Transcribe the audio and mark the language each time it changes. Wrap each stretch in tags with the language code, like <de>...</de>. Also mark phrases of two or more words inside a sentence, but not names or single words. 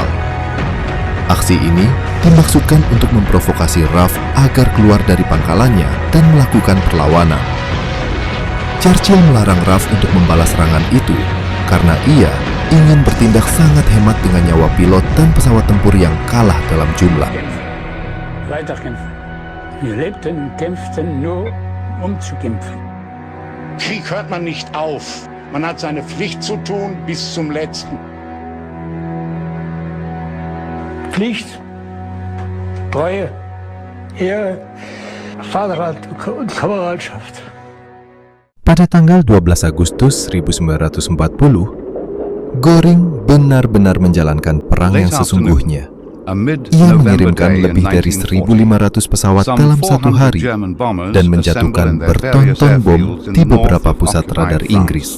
<id>Aksi ini dimaksudkan untuk memprovokasi RAF agar keluar dari pangkalannya dan melakukan perlawanan. Churchill melarang RAF untuk membalas serangan itu karena ia ingin bertindak sangat hemat dengan nyawa pilot dan pesawat tempur yang kalah dalam jumlah.</id> <de>Weiterkämpfen. Wir lebten, kämpften nur, zu kämpfen. Krieg hört man nicht auf. Man hat seine Pflicht zu tun bis zum letzten. Pflicht, Treue, Ehre, Vaterland und Kameradschaft.</de> <id>Pada tanggal 12 Agustus 1940, Göring benar-benar menjalankan perang yang sesungguhnya. Ia mengirimkan lebih dari 1.500 pesawat dalam satu hari dan menjatuhkan bertonton bom di beberapa pusat radar Inggris.</id>